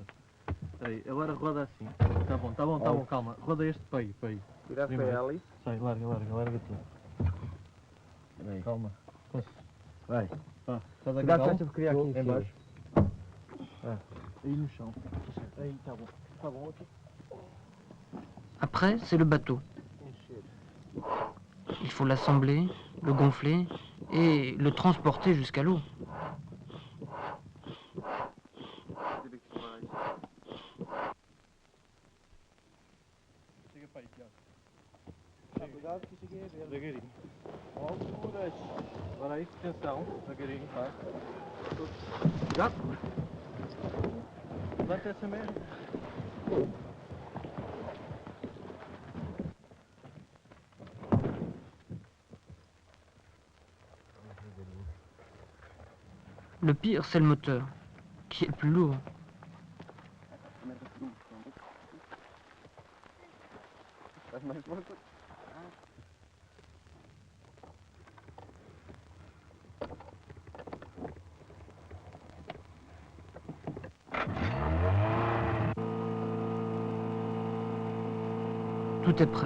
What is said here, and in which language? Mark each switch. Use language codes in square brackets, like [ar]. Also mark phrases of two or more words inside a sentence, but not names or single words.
[pt] Peraí, agora roda assim. Tá bom, calma. Roda este para aí. Virar para ali. Sai, larga tudo. Peraí. Calma. Vai. Estás a Cuidado que criar aqui em baixo. Aí no chão. Aí, tá bom aqui. [fr] Après, c'est le bateau. Il faut l'assembler, le gonfler et le transporter jusqu'à l'eau. [pt] Chega para aí, Tiago. Cuidado que cheguei a ver. Devagarinho. Alturas. Agora aí, atenção. Devagarinho, vai. Cuidado. Levanta essa merda. [fr] Le pire, c'est le moteur, qui est le plus lourd. Tout est prêt.